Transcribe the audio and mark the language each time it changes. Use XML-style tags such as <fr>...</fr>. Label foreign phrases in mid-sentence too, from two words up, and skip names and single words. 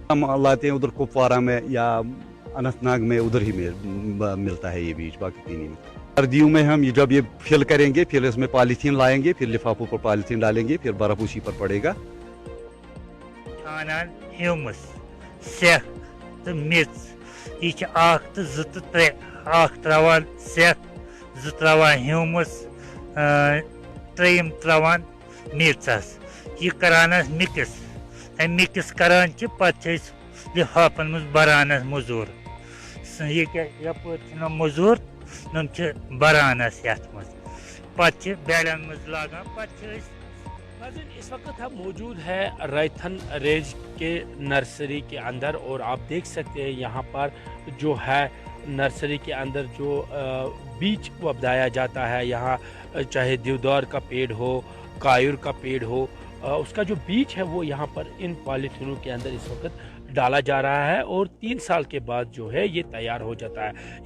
<hi>हम लाते हैं उधर कुपवारा में या अनंतनाग में, उधर ही मिलता है ये बीज, बाकी कहीं नहीं मिलता। सर्दियों में हम जब ये फिल करेंगे, फिर इसमें पॉलीथीन लाएंगे, फिर लिफाफों पर पॉलीथीन डालेंगे, फिर बर्फ उसी पर पड़ेगा।</hi> <ks>ह्यूमस सेख तो मिर्च यह 1 तो 2 तो 3 1 त्रावान सेख 2 त्रावान ह्यूमस 3 त्रावान मिर्चस यह करान मिक्स करान पे लिफाफन मज बरान मजूर यह मजूर नम बरान ये पे बेड़न मज लागान।</ks> <hi>इस वक्त हम मौजूद है रैथन रेंज के नर्सरी के अंदर और आप देख सकते हैं यहाँ पर जो है नर्सरी के अंदर जो बीज उगाया जाता है। यहाँ चाहे देवदार का पेड़ हो, कायूर का पेड़ हो, उसका जो बीज है वो यहाँ पर इन पॉलीथीनों के अंदर इस वक्त डाला जा रहा है और 3 साल के बाद जो है ये तैयार हो जाता है।</hi>